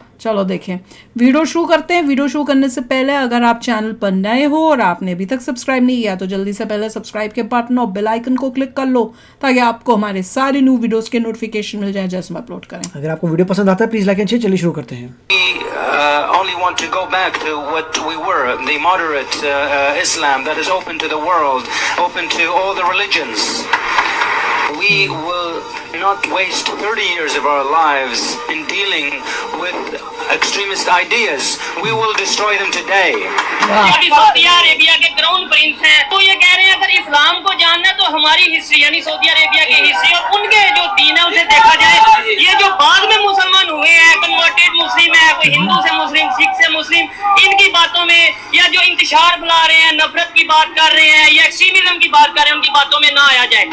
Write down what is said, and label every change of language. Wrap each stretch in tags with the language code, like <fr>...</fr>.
<hi>चलो देखें, वीडियो शुरू करते हैं। वीडियो शुरू करने से पहले अगर आप चैनल पर नए हो और आपने अभी तक सब्सक्राइब नहीं किया तो जल्दी से पहले सब्सक्राइब के बटन और बेल आइकन को क्लिक कर लो ताकि आपको हमारे सारे न्यू वीडियोस के नोटिफिकेशन मिल जाए जैसे हम अपलोड करें। अगर आपको वीडियो पसंद आता है</hi> <en>Please like and share.</en> <hi>चलिए शुरू करते हैं।</hi> <en>Only want to go back to what we were, the moderate Islam that is open to the world, open to all the religions. We will not waste 30 years of our lives in dealing with extremist ideas. We will destroy them today.</en> <hi>Saudi Arabia के crown Prince हैं, तो ये कह रहे हैं अगर इस्लाम को जानना है तो हमारी हिस्ट्री यानी सऊदी अरेबिया की हिस्ट्री और उनके जो दीन है उसे देखा जाए। ये जो बाद में मुसलमान हुए हैं, कन्वर्टेड मुस्लिम है, कोई हिंदू से मुस्लिम, सिख से मुस्लिम, इनकी बातों में या जो इंतशार बुला रहे हैं, नफरत की बात कर रहे हैं या एक्सट्रीमिज्म की बात कर रहे हैं, उनकी बातों में ना आया जाए।</hi>